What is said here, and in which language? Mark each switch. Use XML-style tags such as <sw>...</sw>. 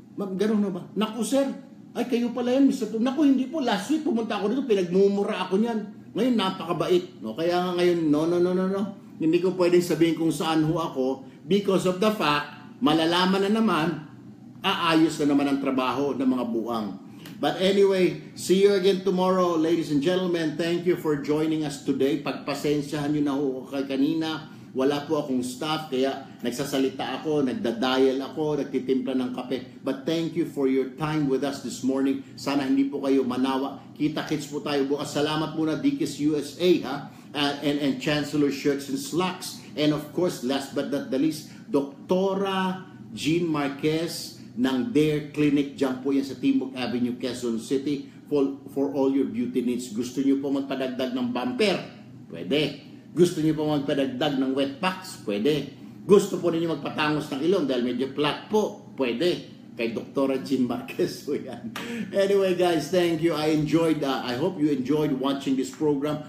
<tl>Ma'am, gano'n na ba? Naku, sir, ay, kayo pala yan, Mr. Tulfo. Naku, hindi po.</tl> <en>Last week,</en> <tl>pumunta ako dito, pinagmumura ako niyan. Ngayon, napakabait. No? Kaya nga ngayon, no. Hindi ko pwedeng sabihin kung saan ho ako</tl> <en>because of the fact,</en> <tl>malalaman na naman, aayos na naman ang trabaho ng mga buang.</tl> <en>But anyway, see you again tomorrow, ladies and gentlemen. Thank you for joining us today.</en> <tl>Pagpasensyahan nyo na ho kay kanina. Wala po akong staff, kaya nagsasalita ako, nagdadial ako, nagtitimpla ng kape.</tl> <en>But thank you for your time with us this morning.</en> <tl>Sana hindi po kayo manawa. Kita-kits po tayo bukas. Salamat muna, Dikis USA, and Chancellor Shirts and Slacks.</tl> <en>And of course, last but not the least, Doktora Jean Marquez ng Dare Clinic.</en> <tl>Diyan po yan sa Timog Avenue, Quezon City.</tl> <en>For all your beauty needs.</en> <tl>Gusto nyo po magpadagdag ng bumper? Pwede. Gusto niyo po magpadagdag ng wet packs? Pwede. Gusto po ninyo magpatangos ng ilong dahil medyo flat po? Pwede. Kay Dr. Jean Marquez po yan.</tl> <en>Anyway guys, thank you. I hope you enjoyed watching this program.</en>